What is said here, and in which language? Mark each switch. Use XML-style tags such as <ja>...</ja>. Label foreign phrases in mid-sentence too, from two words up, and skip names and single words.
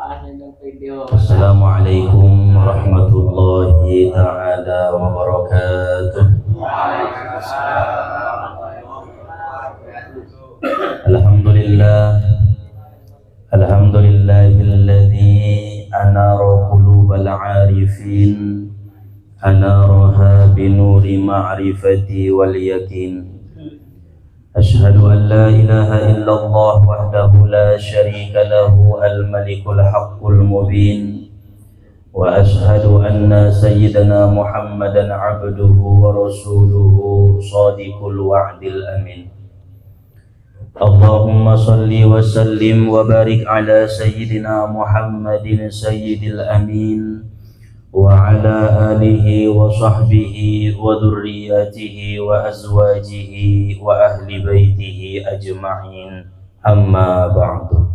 <ar>السلام عليكم ورحمة الله تعالى وبركاته. الحمد لله الذي أنار قلوب العارفين أنارها بنور معرفته واليقين. أشهد أن لا إله إلا الله وحده لا شريك له الملك الحق المبين. وأشهد أن سيدنا محمدا عبده ورسوله صادق الوعد الأمين. اللهم صل وسلم وبارك على سيدنا محمد سيد الأمين وعلى آله وصحبه وذريته وأزواجه وأهل بيته أجمعين أما بعد.</ar>